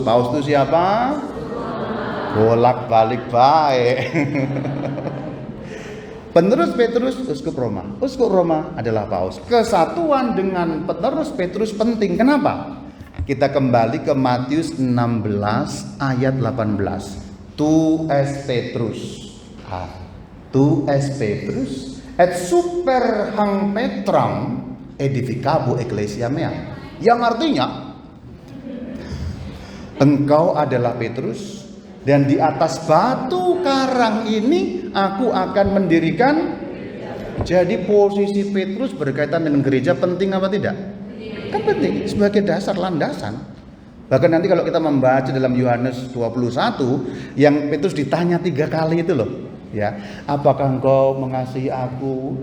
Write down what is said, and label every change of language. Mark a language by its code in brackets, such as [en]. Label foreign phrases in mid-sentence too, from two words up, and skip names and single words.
[id] Paus itu siapa? Bolak-balik baik. Penerus Petrus Uskup Roma. Uskup Roma adalah Paus. Kesatuan dengan penerus Petrus penting. Kenapa? Kita kembali ke Matius 16 ayat 18. [la] Tu es Petrus. Tu es Petrus et super hang Petram edificabo ecclesia mea. [id] Yang artinya engkau adalah Petrus dan di atas batu karang ini aku akan mendirikan. Jadi posisi Petrus berkaitan dengan gereja penting apa tidak? Kan penting sebagai dasar landasan. Bahkan nanti kalau kita membaca dalam Yohanes 21 yang Petrus ditanya 3 kali itu loh, ya, apakah engkau mengasihi aku?